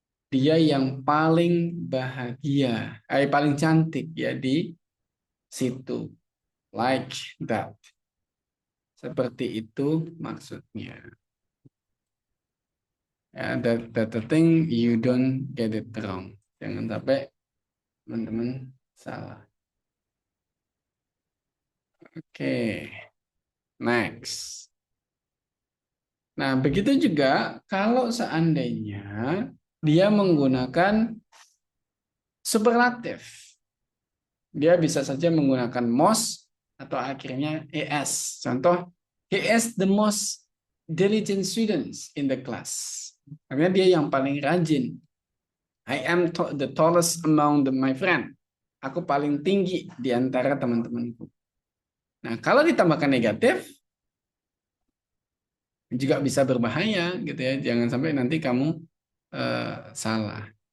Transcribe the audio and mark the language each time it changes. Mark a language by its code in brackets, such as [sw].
[id] Dia yang paling bahagia, paling cantik ya di situ. [en] Like that. [id] Seperti itu maksudnya. [en] Ya, that the thing you don't get it wrong. [id] Jangan sampai teman-teman salah. Oke, next. Nah, begitu juga kalau seandainya dia menggunakan superlatif. Dia bisa saja menggunakan most atau akhirnya es. [en] Contoh, he is the most diligent students in the class. [id] Karena dia yang paling rajin. [en] I am the tallest among my friend. [id] Aku paling tinggi di antara teman-temanku. Nah, kalau ditambahkan negatif, juga bisa berbahaya gitu ya. Jangan sampai nanti kamu salah.